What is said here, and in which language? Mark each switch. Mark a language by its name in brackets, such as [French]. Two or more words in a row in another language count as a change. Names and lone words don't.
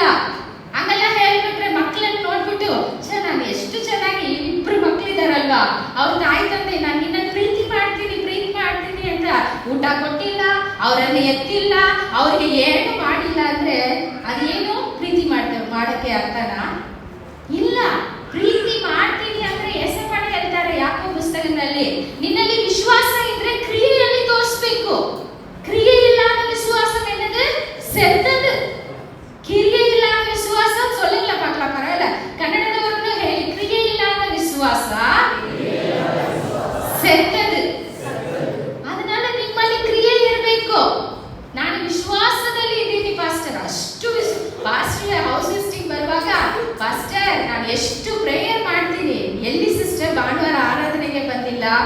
[Kannada] ಹಂಗೆಲ್ಲ ಹೇಳ್ಬಿಟ್ರೆ ಮಕ್ಕಳನ್ನ ನೋಡ್ಬಿಟ್ಟು ನಾನು ಎಷ್ಟು ಚೆನ್ನಾಗಿ ಇಬ್ರು ಮಕ್ಕಳಿದಾರಲ್ವಾ, ಅವ್ರ ತಾಯಿ ತಂದೆ ನಾನು ನಿನ್ನ ಪ್ರೀತಿ ಮಾಡ್ತೀನಿ ಅಂತ ಊಟ ಕೊಟ್ಟಿಲ್ಲ, ಅವರನ್ನ ಎತ್ತಿಲ್ಲ, ಅವ್ರಿಗೆ ಏನು ಮಾಡಿಲ್ಲ ಅಂದ್ರೆ ಅದೇನು ಪ್ರೀತಿ ಮಾಡಕ್ಕೆ ಅರ್ಥನಾ? ಇಲ್ಲ. ಪ್ರೀತಿ ಮಾಡ್ತೀನಿ ಅಂದ್ರೆ ಯೇಸಪ್ಪನೇ ಹೇಳ್ತಾರೆ ಯಾಕೋಬ ಪುಸ್ತಕದಲ್ಲಿ, ನಿನ್ನಲ್ಲಿ ವಿಶ್ವಾಸ ಇದ್ರೆ ಕ್ರಿಯೆಯಲ್ಲಿ ತೋರಿಸ್ಬೇಕು. [Tamil] ಕ್ರಿಯೆ ಇல்லாத விசுவாசம் என்னது? செத்தது. [Kannada] ಕ್ರಿಯೆ ಇಲ್ಲದ ವಿಶ್ವಾಸ [Tamil] சொல்லுங்கள பார்க்கலாம், பரவாயில்ல. [Kannada] ಕನ್ನಡದವರನ್ನು ಹೇಳಿ, ಕ್ರಿಯೆ ಇಲ್ಲದ ವಿಶ್ವಾಸ செத்தது. ಅದனால ನಿಮ್ಮಲ್ಲಿ ಕ್ರಿಯೆ ಇರಬೇಕು. ನಾನು ವಿಶ್ವಾಸದಲ್ಲಿ ಇದ್ದೀನಿ ಪಾಸ್ಟರ್, ಅಷ್ಟು ಪಾಸ್ಟರ್ [English] house visiting [Kannada] ಬರುವಾಗ ಪಾಸ್ಟರ್ ನಾನು ಎಷ್ಟು ಪ್ರೇಯರ್ ಮಾಡ್ತೀನಿ, ಎಲ್ಲಿ ಸಿಸ್ಟರ್ ಭಾನುವಾರ ಆರಾಧನೆಗೆ ಬಂದಿಲ್ಲ?